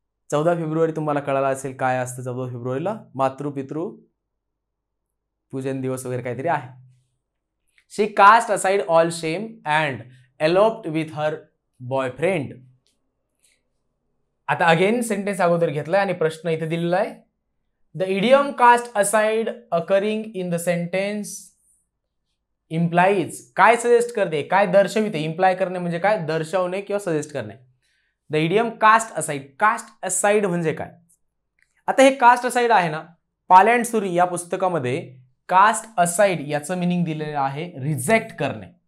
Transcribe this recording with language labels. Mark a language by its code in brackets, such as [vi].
[mr] 14 February तुम्हाला कळाला असेल काय असतं 14 फेब्रुवारीला, मातृपितृ पूजन दिवस वगैरे काहीतरी आहे. [en] She cast aside all shame and eloped with her boyfriend. [mr] आता अगेन सेंटेन्स अगोदर घेतलाय आणि प्रश्न इथे दिलेला आहे. [en] the idiom cast aside occurring in the sentence [mr] implies काय सजेस्ट करते, काय दर्शविते. इम्प्लाय करणे म्हणजे काय, दर्शवणे किंवा सजेस्ट करणे. [en] The idiom cast aside. [mr] Caste aside म्हणजे काय. आता हे कास्ट असाइड आहे ना, पाल अँड सुरी या पुस्तकामध्ये कास्ट असाइड याचं मिनिंग दिलेलं आहे रिजेक्ट करणे.